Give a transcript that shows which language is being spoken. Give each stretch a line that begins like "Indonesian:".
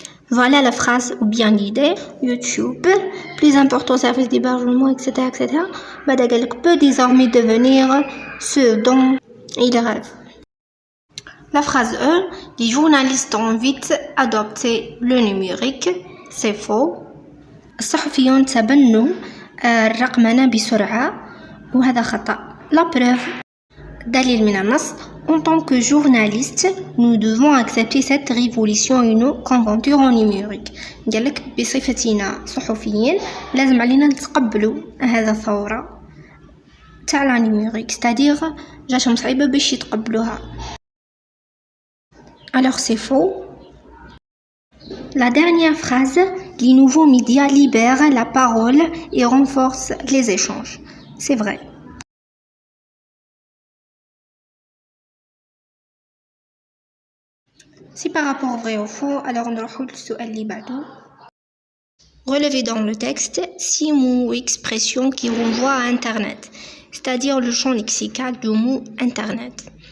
French: Voilà la phrase ou bien l'idée. YouTube, plus important service d'hébergement, etc., etc. Badagalek peut désormais devenir ce dont il rêve. La phrase E, les journalistes ont vite adopté le numérique. C'est faux.
Arabic: الصحفيون تبنوا الرقمنة بسرعة وهذا خطأ.
French: La preuve,
Arabic: دليل من النص.
French: En tant que journaliste, nous devons accepter cette révolution et nos conjonctures en numérique.
Arabic: قالك بصفتنا صحفيين لازم علينا نتقبلوا هذا الثورة تاع لا نيميريك، c'est-à-dire جاتهم صعيبة باش يتقبلوها.
French: Alors c'est faux. La dernière phrase, les nouveaux médias libèrent la parole et renforcent les échanges. C'est vrai. Si par rapport au vrai ou faux, alors on
Arabic: نروحو للسؤال اللي بعده.
French: Relevez dans le texte 6 mots ou expressions qui renvoient à Internet, c'est-à-dire le champ lexical du mot Internet.